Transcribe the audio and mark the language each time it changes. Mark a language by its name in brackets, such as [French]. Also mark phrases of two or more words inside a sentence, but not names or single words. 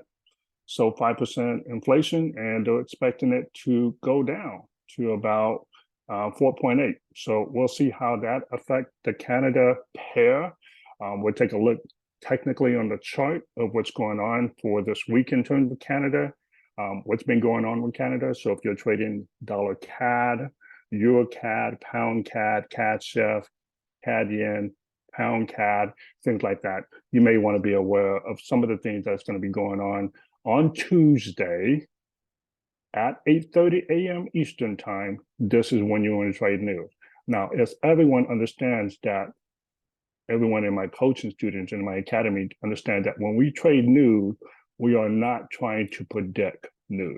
[English] So 5% inflation, and they're expecting it to go down to about 4.8. So we'll see how that affects the Canada pair. We'll take a look technically on the chart of what's going on for this week in terms of Canada, what's been going on with Canada. So if you're trading dollar CAD, Euro CAD, pound CAD, CAD chef, CAD yen, pound CAD, things like that, you may want to be aware of some of the things that's going to be going on Tuesday at 8:30 a.m. Eastern time. This is when you want to trade news. Now, as everyone understands that, everyone in my coaching students in my academy understand that when we trade news, we are not trying to predict news.